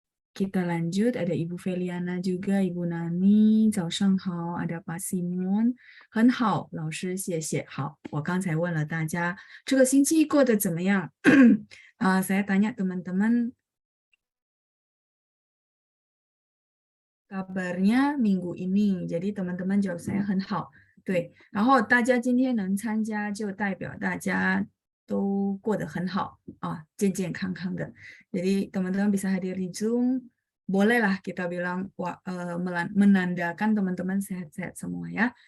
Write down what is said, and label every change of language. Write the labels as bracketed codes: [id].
[id] Kita lanjut, ada Ibu Feliana juga, Ibu Nani, 早上好, ada Pak Simon, [zh] 很好，老师谢谢。好，我刚才问了大家这个星期过得怎么样。 [id] saya tanya teman-teman kabarnya minggu ini. Jadi teman-teman jawab saya 很好。 [zh] 对，然后大家今天能参加，就代表大家都过得很好健健康康的。 [id] Jadi teman-teman bisa hadir di Zoom, bolehlah kita bilang menandakan teman-teman sehat-sehat semua ya.